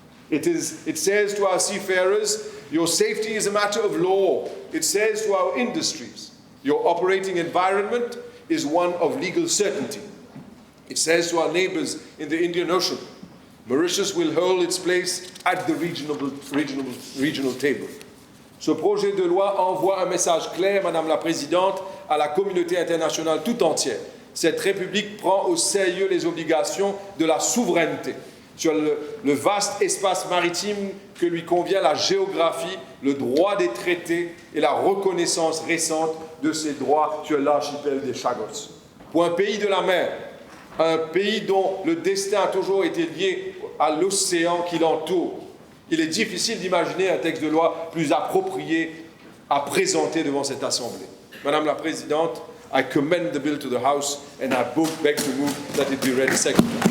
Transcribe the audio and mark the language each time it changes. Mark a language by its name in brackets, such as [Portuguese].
[English] It says to our seafarers, your safety is a matter of law. It says to our industries, your operating environment is one of legal certainty. It says to our neighbors in the Indian Ocean, Mauritius will hold its place at the regional table. [French] Ce projet de loi envoie un message clair, Madame la Présidente, à la communauté internationale tout entière. Cette République prend au sérieux les obligations de la souveraineté sur le vaste espace maritime que lui convient la géographie, le droit des traités et la reconnaissance récente de ses droits sur l'archipel des Chagos. Pour un pays de la mer, un pays dont le destin a toujours été lié à l'océan qui l'entoure, il est difficile d'imaginer un texte de loi plus approprié à présenter devant cette Assemblée. Madame la Présidente, [English] I commend the bill to the House and I beg to move that it be read second.